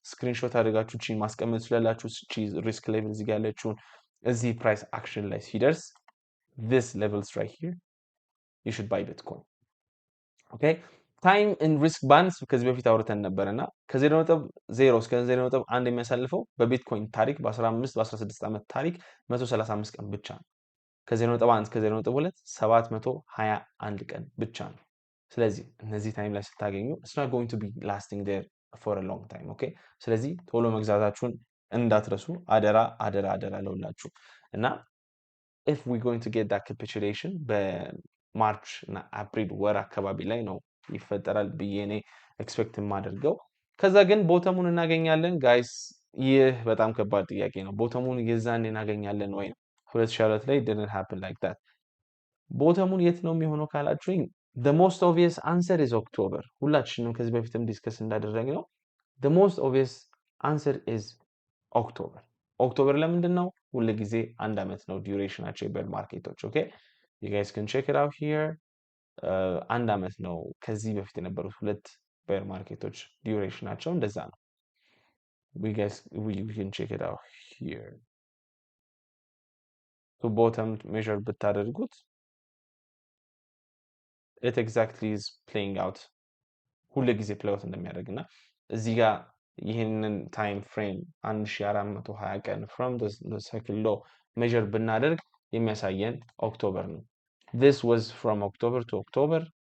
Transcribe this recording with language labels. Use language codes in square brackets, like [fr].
[am] ስክሪንሾት አድርጋችሁ ቺ ማስቀመጥ ትችላላችሁ. ቺ ሪስክ ሌቭል እዚህ ጋር ያለችውን እዚህ ፕራይስ አክሽን ላይ ሲደርስ [en] this levels right here you should buy bitcoin. okay, time and risk bands [am] ከዚህ በፊት አውርተን ነበርና ከ0.0 እስከ 0.1 የሚያሳልፈው በቢትኮይን ታሪክ በ15 በ16 ዓመት ታሪክ 135 ቀን ብቻ ነው. ከ0.1 እስከ 0.2 721 ቀን ብቻ ነው. ስለዚህ እነዚህ ታይም ላይ ስታገኙ [en] it's not going to be lasting there for a long time. [am] okay, ስለዚህ ቶሎ መግዛታችሁን እንዳትረሱ አደራ አደራ አደራ ለውላችሁ. እና [en] if we're going to get that capitulation [am] በማርች እና አፕሪል ወር አካባቢ ላይ ነው ይፈጠራል ብዬ እኔ ኤክስፔክት የማደርገው. ከዛ ግን ቦተሙን እናገኛለን ጋይስ? ይህ በጣም ከባድ ጥያቄ ነው. ቦተሙን የዛን እናገኛለን ወይ? [en] 2022 ላይ didn't happen like that. [am] ቦተሙን የት ነው የሚሆነው ካላችሁኝ, [en] the most obvious answer is October. [am] ሁላችንም ከዚህ በፊትም ዲስከስ እንዳደረግነው [en] the most obvious answer is October. [am] ኦክቶበር ለምንድን ነው? ሁሉ ጊዜ አንድ አመት ነው ዲዩሬሽናቸው የቤር ማርኬቶች. [en] ኦኬ, you guys can check it out here. [am] አንድ አመት ነው ከዚህ በፊት የነበሩት ሁለት ቤር ማርኬቶች ዲዩሬሽናቸው እንደዛ ነው. [en] we can check it out here. So bottom [am] measure ብታደርጉት [en] it exactly is playing out [am] ሁሉ ጊዜ [en] play out [am] እንደሚያደርግና እዚህ ጋር ይህንን ታይም ፍሬም 1420 ቀን [en] from the cycle low [am] measure ብናደርግ የሚያሳየን ኦክቶበር ነው። [en] this was from October to October